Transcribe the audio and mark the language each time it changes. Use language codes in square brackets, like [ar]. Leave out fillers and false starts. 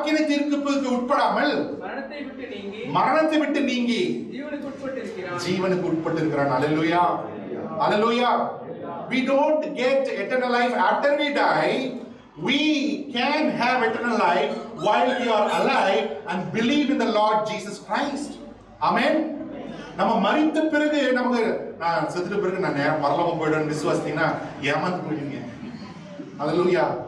[ta] தீர்ப்புக்கு உட்படாமல் மரணத்தை விட்டு நீங்கி ஜீவனுக்கு உட்பட்டிருக்கிறான். அல்லேலூயா. அல்லேலூயா. [en] We don't get eternal life after we die. We can have eternal life while we are alive and believe in the Lord Jesus Christ. Amen. [ta] நம்ம மரித்த பிறகு நமக்கு நான் செத்துட்ட பிறகு நான் நேரம் பரலோகம் போயிடுவேன் விசுவாசித்தீங்கன்னா ஏமாந்து போயிடுவீங்க. அல்லேலூயா.